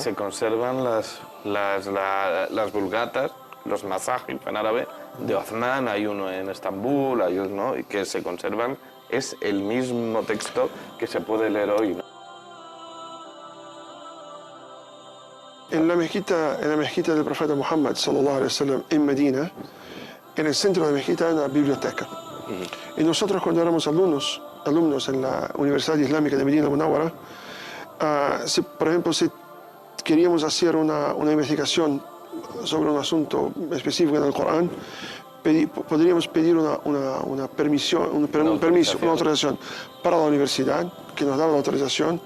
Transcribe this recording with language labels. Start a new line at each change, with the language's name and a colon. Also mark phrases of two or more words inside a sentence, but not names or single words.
Spanish: Se conservan las vulgatas, los masajif en árabe, de Othman, hay uno en Estambul, hay uno, y que se conservan, es el mismo texto que se puede leer hoy, ¿no? En la mezquita del profeta Muhammad,
Arabic: صلى الله عليه وسلم,
Spanish: en Medina, en el centro de la mezquita hay una biblioteca. Y nosotros, cuando éramos alumnos en la Universidad Islámica de Medina Munawara, por ejemplo, si queríamos hacer una investigación sobre un asunto específico en el Corán, podríamos pedir una autorización para la universidad, que nos daba la autorización.